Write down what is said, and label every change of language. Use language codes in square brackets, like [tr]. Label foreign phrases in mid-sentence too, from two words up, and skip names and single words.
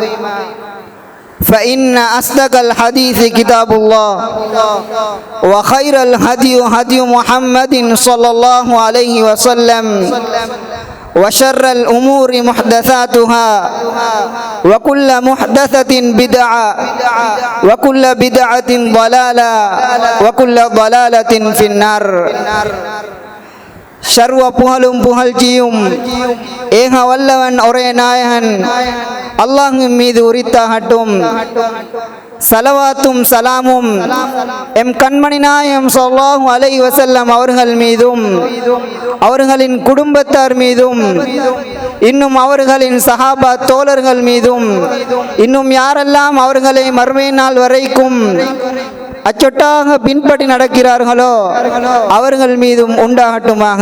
[ar] فإن أصدق الحديث كتاب الله وخير الهدي هدي محمد صلى الله عليه وسلم وشر الأمور محدثاتها وكل محدثة بدعة وكل بدعة ضلالة وكل ضلالة في النار. [ta] சர்வ புகழும் புகழ்ச்சியும் ஏக வல்லவன் ஒரே நாயகன் அல்லாஹ்வின் மீது உரித்தாகட்டும். சலவாத்தும் சலாமும் எம் கண்மணி நாயகம் [ar] صلى الله عليه وسلم [ta] அவர்கள் மீதும் அவர்களின் குடும்பத்தார் மீதும் இன்னும் அவர்களின் சஹாபா தோழர்கள் மீதும் இன்னும் யாரெல்லாம் அவர்களை மறுமை நாள் வரைக்கும் அச்சொட்டாக பின்பற்றி நடக்கிறார்களோ அவர்கள் மீதும் உண்டாகட்டுமாக.